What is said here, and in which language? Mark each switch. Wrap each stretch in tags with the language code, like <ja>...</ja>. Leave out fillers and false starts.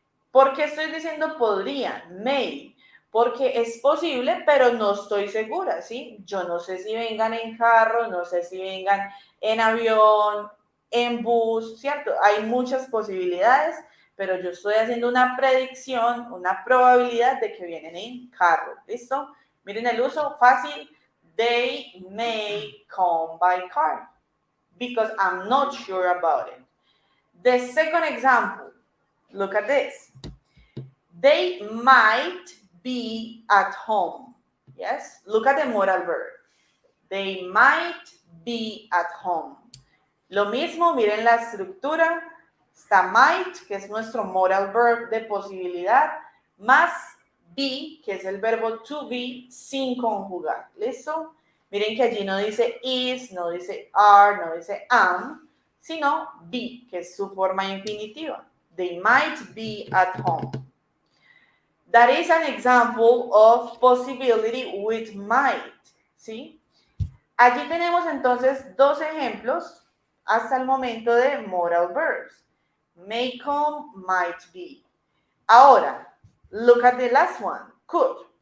<es>¿Por qué estoy diciendo podrían? May. Porque es posible, pero no estoy segura, ¿sí? Yo no sé si vengan en carro, no sé si vengan en avión, en bus, ¿cierto? Hay muchas posibilidades, pero yo estoy haciendo una predicción, una probabilidad de que vienen en carro, ¿listo? Miren el uso fácil.</es> <en>They may come by car because I'm not sure about it. The second example, look at this. They might be at home. Yes, look at the modal verb. They might be at home.</en> <es>Lo mismo, miren la estructura. Está might, que es nuestro modal verb de posibilidad, más be, que es el verbo to be, sin conjugar. ¿Listo? Miren que allí no dice is, no dice are, no dice am, sino be, que es su forma infinitiva.</es> <en>They might be at home. That is an example of possibility with might, ¿sí?</en> <es>Allí tenemos entonces dos ejemplos hasta el momento de modal verbs.</es> <en>May come, might be. Ahora, look at the last one, could.</en>